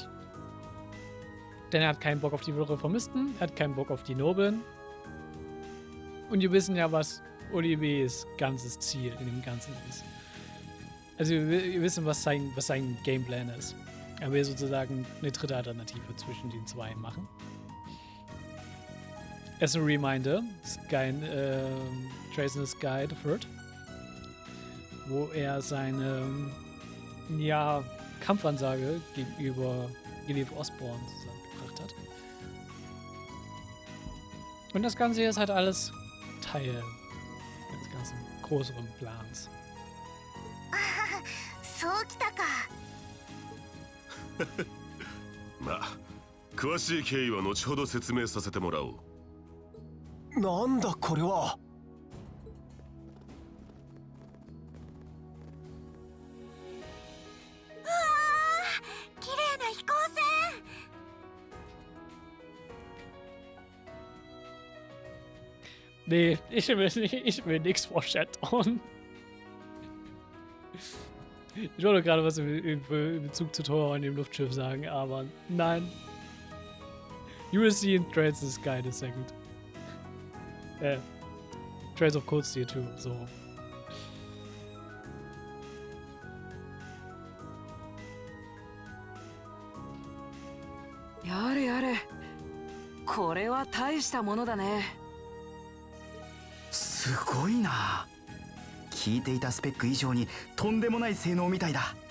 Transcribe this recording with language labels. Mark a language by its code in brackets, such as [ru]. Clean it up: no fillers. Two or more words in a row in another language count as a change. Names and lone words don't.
[de] Denn er hat keinen Bock auf die Reformisten, er hat keinen Bock auf die Nobeln. Und wir wissen ja, was Oliverts ganzes Ziel in dem Ganzen ist. Also wir wissen, was sein Gameplan ist. Er will sozusagen eine dritte Alternative zwischen den zwei machen. [en] As a reminder, Trace in the Sky the Third, [de] wo er seine Kampfansage gegenüber Elif Osborne zusammengebracht hat. Und das Ganze hier ist halt alles Teil des ganzen größeren Plans. [ja] そうきたか。まあ、詳しい経緯は後ほど説明させてもらおう。なんだこれは。綺麗な飛行船。 [de] Nee, ich will nichts foreshadowen. Ich wollte gerade was in Bezug zu Thor und dem Luftschiff sagen, aber nein. [en] You will see in Trails in the Sky in a second. Trails of Cold Steel too, so. [ja] やれやれ。これは大したものだね。すごいな。聞いていたスペック以上にとんでもない性能みたいだ。